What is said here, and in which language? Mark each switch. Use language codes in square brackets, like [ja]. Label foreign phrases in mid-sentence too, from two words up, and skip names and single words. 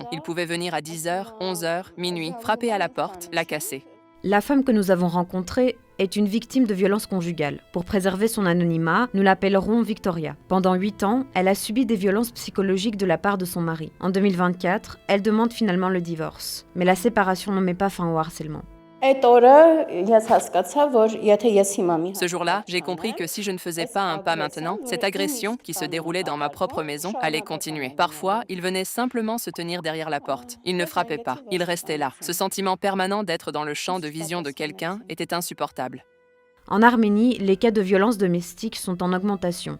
[fr] Il pouvait venir à 10h, 11h, minuit, frapper à la porte, la casser. La femme que nous avons rencontrée est une victime de violences conjugales. Pour préserver son anonymat, nous l'appellerons Victoria. Pendant 8 ans, elle a subi des violences psychologiques de la part de son mari. En 2024, elle demande finalement le divorce. Mais la séparation ne met pas fin au harcèlement. [hy] այդ օրը ես հասկացա, որ եթե ես հիմա մի [fr] Ce jour-là, j'ai compris que si je ne faisais pas un pas maintenant, cette agression, qui se déroulait dans ma propre maison, allait continuer. Parfois, il venait simplement se tenir derrière la porte. Il ne frappait pas, il restait là. Ce sentiment permanent d'être dans le champ de vision de quelqu'un était insupportable. En Arménie, les cas de violences domestiques sont en augmentation.